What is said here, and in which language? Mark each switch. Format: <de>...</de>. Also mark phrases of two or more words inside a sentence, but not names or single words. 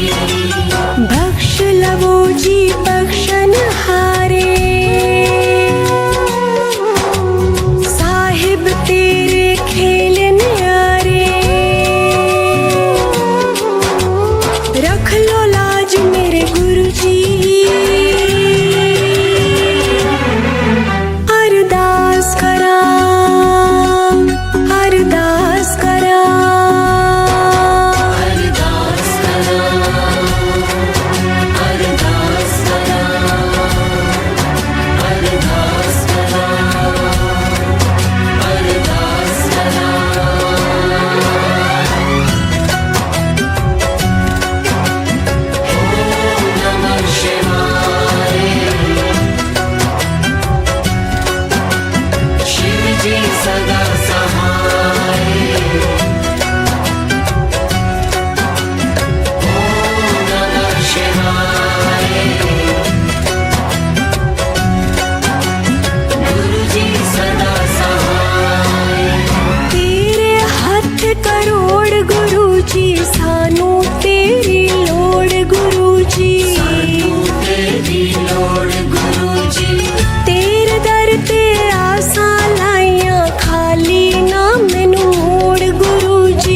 <pa>ਬਖ਼ਸ਼ ਲਵੋ ਜੀ ਬਖ਼ਸ਼ਣ ਹਾਰੇ ਸਾਹਿਬ ਤੇਰੇ ਖੇਲ ਨਿਆਰੇ ਰੱਖ ਲੋ ਲਾਜ ਮੇਰੇ ਗੁਰੂ ਜੀ ਅਰਦਾਸ ਕਰਾਂ ਅਰਦਾਸ ਕਰਾਂ अरदास करा ਅਰਦਾਸ ਕਰਾਂ ਅਰਦਾਸ ਕਰਾਂ ਅਰਦਾਸ ਕਰਾਂ ਅਰਦਾਸ ਕਰਾਂ</pa> <sa>ओम नमः शिवाय</sa> <hi>शिव जी सदा सहाय</hi> <sa>ओम नमः शिवाय</sa> <hi>गुरु जी सदा सहाय</hi> <pa>ਤੇਰੇ ਹੱਥ ਕਰੋੜ ਗੁਰੂ ਜੀ ਸਾਨੂੰ ਤੇਰੀ ਲੋੜ ਗੁਰੂ ਜੀ ਸਾਨੂੰ ਤੇਰੀ ਲੋੜ ਗੁਰੂ ਜੀ ਤੇਰੇ ਦਰ ਤੇ ਆਸਾਂ ਲਾਈਆਂ ਖਾਲੀ ਨਾ ਮੈਨੂੰ ਮੋੜ ਗੁਰੂ ਜੀ</pa>